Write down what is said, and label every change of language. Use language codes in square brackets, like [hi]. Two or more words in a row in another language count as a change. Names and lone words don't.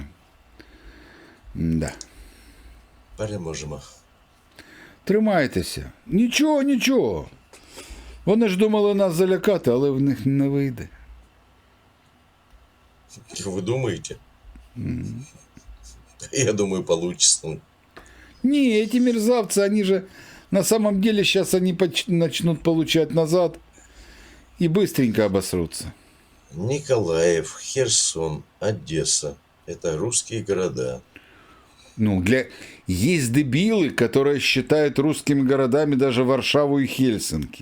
[ru] Да. [uk] Переможемо. Тримайтеся. Нічого, нічого. Вони ж думали нас залякати, але в них не вийде. Ви думаєте? Я думаю, [ru] получится. Не, эти мерзавцы, они же на самом деле сейчас они начнут получать назад и быстренько обосрутся. Николаев, Херсон, Одесса. Это русские города. Ну, есть дебилы, которые считают русскими городами даже Варшаву и Хельсинки.